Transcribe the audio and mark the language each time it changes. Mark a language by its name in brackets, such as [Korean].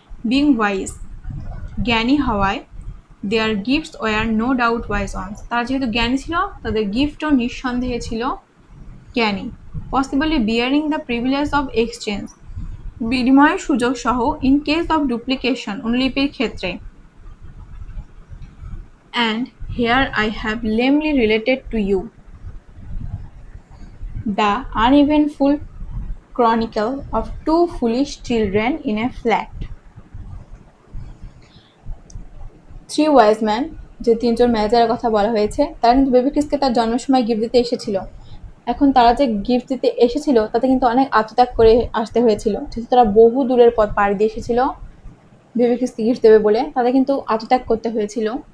[English] being wise, [Bangla] জ্ঞানী হওয়ায়, [English] their gifts were no doubt wise ones, [Bangla] তারা যেহেতু জ্ঞানী ছিল তাদের গিফটও নিঃসন্দেহে ছিল জ্ঞানী। [English] possibly bearing the privilege of exchange, [Bangla] বিনিময়ের সুযোগ সহ, [English] in case of duplication, [Bangla] অনুলিপির ক্ষেত্রে। [English] And here I have lamely related to you the uneventful chronicle of two foolish children in a flat. Three wise men, [Bangla] যে তিনজন ম্যাজারের কথা বলা হয়েছে, তারা কিন্তু বেবি ক্রিসকে তার জন্মের সময় গিফট দিতে এসেছিল। এখন তারা যে গিফট দিতে এসেছিল তাতে কিন্তু অনেক আত্মত্যাগ করে আসতে হয়েছিল, যেহেতু তারা বহু দূরের পথ পাড়ি দিয়ে এসেছিল বেবি ক্রিসকে গিফট দেবে বলে, তাদের কিন্তু আত্মত্যাগ করতে হয়েছিল।